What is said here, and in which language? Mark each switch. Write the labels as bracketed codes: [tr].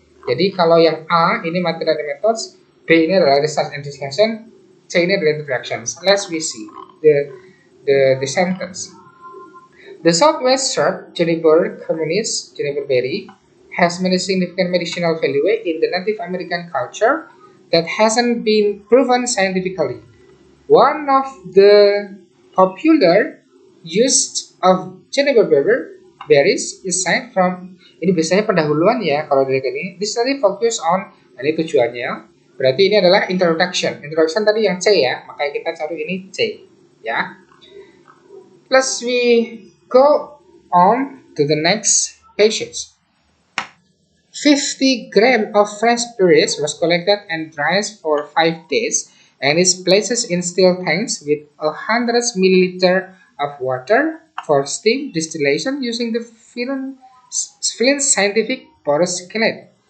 [id] Jadi kalau yang A ini material and methods, B ini adalah research and discussion, C ini adalah introductions. [en] Let's we see the sentence. The southwest shrub, juniper communis, juniper berry, has many significant medicinal value in the Native American culture that hasn't been proven scientifically. One of the popular use of juniper berries is side from, [id] ini biasanya pendahuluan ya kalau dari ini. [en] This study focus on, [id] ini tujuannya. Berarti ini adalah introduction. Introduction tadi yang C ya, makanya kita cari ini C ya. [en] Plus we go on to the next pages. 50 grams of fresh berries was collected and dried for 5 days and is placed in steel tanks with 100 milliliter of water for steam distillation using the Flint scientific borosilicate.